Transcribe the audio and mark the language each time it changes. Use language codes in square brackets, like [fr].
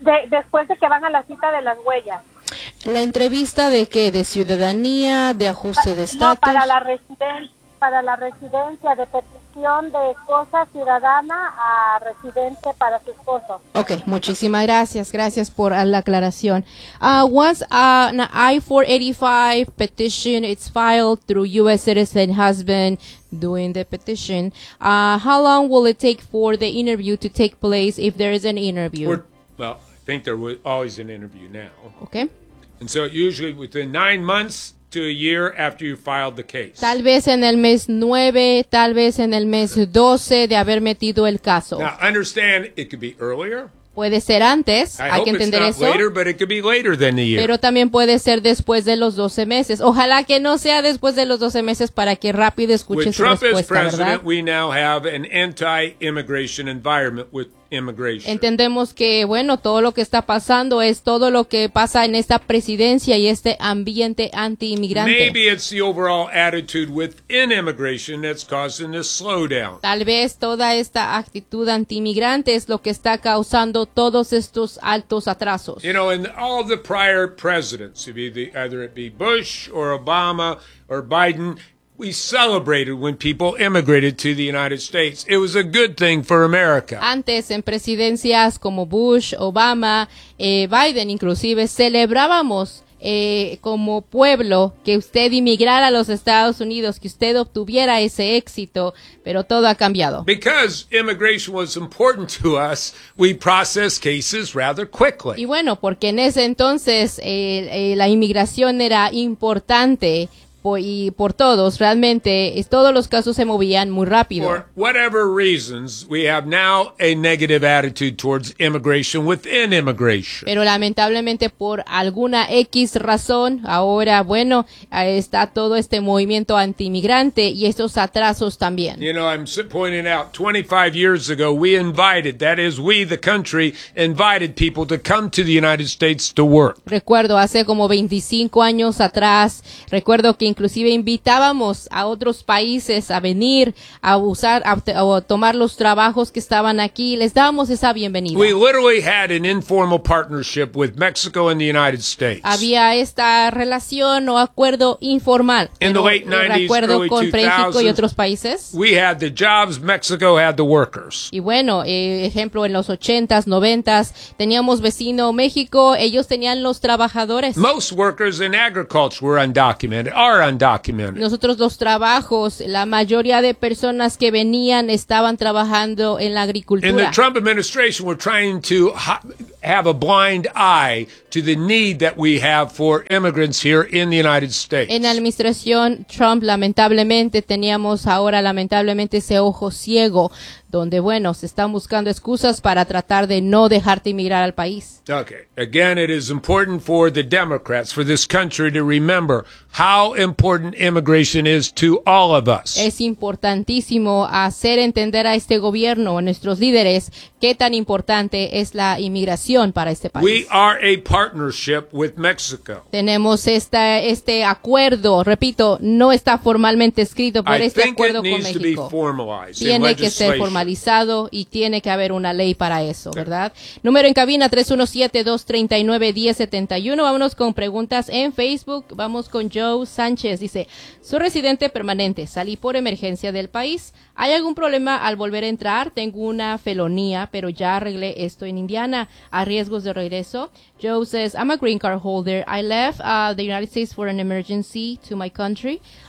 [es] Después de que van a la cita de las huellas. ¿La entrevista de qué? ¿De ciudadanía? ¿De ajuste de estatus? No, para la residencia de petición de esposa ciudadana a residente para su esposo. Okay, muchísimas gracias. Gracias por la aclaración. [en] Once an I-485 petition is filed through U.S. citizen husband doing the petition, how long will it take for the interview to take place if there is an interview? Well, I think there was always an interview now. Okay. And so usually within 9 months to a year after you filed the case. [es] Tal vez en el mes 9, tal vez en el mes 12 de haber metido el caso. [en] Now, understand, it could be earlier. [es] Puede ser antes, hay que entender eso. [en] Later, but it could be later than the year. [es] Pero también puede ser después de los 12 meses. Ojalá que no sea después de los 12 meses para que rápido escuche su respuesta, ¿verdad? [en] With Trump as president, we now have an anti-immigration environment with immigration. [es] Entendemos que, bueno, todo lo que está pasando es todo lo que pasa en esta presidencia y este ambiente anti-inmigrante. [en] Maybe it's the overall attitude within immigration that's causing this slowdown. [es] Tal vez toda esta actitud anti-inmigrante es lo que está causando todos estos altos atrasos. [en] You know, in all the prior presidents, either it be Bush or Obama or Biden, we celebrated when people immigrated to the United States. It was a good thing for America. [es] Antes, en presidencias como Bush, Obama, Biden, inclusive, celebrábamos como pueblo que usted inmigrara a los Estados Unidos, que usted obtuviera ese éxito, pero todo ha cambiado. [en] Because immigration was important to us, we processed cases rather quickly. [es] Y bueno, porque en ese entonces la inmigración era importante. Y por todos, realmente, todos los casos se movían muy rápido. [en] For whatever reasons, we have now a negative attitude towards immigration within immigration. [es] Pero lamentablemente, por alguna X razón, ahora, bueno, está todo este movimiento anti-inmigrante y estos atrasos también. [en] You know, I'm pointing out, 25 years ago, the country invited people to come to the United States to work. [es] Recuerdo, hace como 25 años atrás, recuerdo que inclusive invitábamos a otros países a venir a usar a tomar los trabajos que estaban aquí, les dábamos esa bienvenida. [en] We literally had an informal partnership with Mexico and the United States. [es] Había esta relación o acuerdo informal en los 90s, acuerdo [en] early [es] con México y otros países. [en] We had the jobs, Mexico had the workers. [es] Y bueno, ejemplo, en los 80s, 90s, teníamos vecino México, ellos tenían los trabajadores. [en] Most workers in agriculture were undocumented, are undocumented. [es] Nosotros los trabajos, la mayoría de personas que venían estaban trabajando en la agricultura. [en] In the Trump administration, we're trying to have a blind eye to the need that we have for immigrants here in the United States. [es] En la administración Trump, lamentablemente, teníamos ahora, lamentablemente, ese ojo ciego, donde, bueno, se están buscando excusas para tratar de no dejarte emigrar al país. [en] Okay. Again, it is important for the Democrats, for this country, to remember how important immigration is to all of us. [es] Es importantísimo hacer entender a este gobierno, a nuestros líderes, qué tan importante es la inmigración para este país. [en] We are a partnership with Mexico. [es] Tenemos este acuerdo, repito, no está formalmente escrito, pero este acuerdo con México tiene que ser formalizado. Tiene que ser formalizado y tiene que haber una ley para eso, ¿verdad? Okay. Número en cabina 317-239-1071. Vámonos con preguntas en Facebook. Vamos con Joe Sánchez. Dice, soy residente permanente. Salí por emergencia del país. ¿Hay algún problema al volver a entrar? Tengo una felonía, pero ya arreglé esto en Indiana. ¿A riesgos de regreso? [en] Joe says, I'm a green card holder. I left the United States for an emergency to my country.